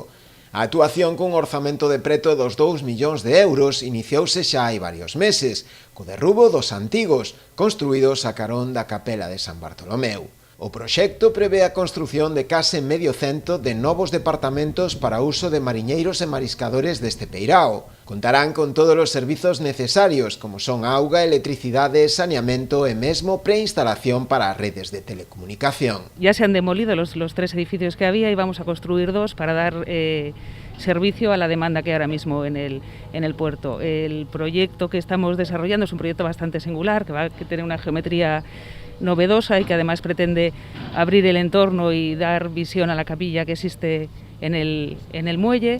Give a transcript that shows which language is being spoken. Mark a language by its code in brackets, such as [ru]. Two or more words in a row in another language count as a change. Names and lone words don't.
[gl] A actuación cun orzamento de preto dos 2 millóns de euros iniciouse xa hai varios meses, co derrubo dos antigos, construídos a carón da capela de San Bartolomeu. O proxecto prevé a construción de case medio cento de novos departamentos para uso de mariñeiros e mariscadores deste peirao. Contarán con todos os servizos necesarios, como son auga, electricidade, saneamento e mesmo preinstalación para as redes de telecomunicación. [es] Ya se han demolido los 3 edificios que había y vamos a construir 2 para dar servicio a la demanda que hay ahora mismo en el puerto. El proyecto que estamos desarrollando es un proyecto bastante singular, que va a tener una geometría novedosa y que además pretende abrir el entorno y dar visión a la capilla que existe en el muelle.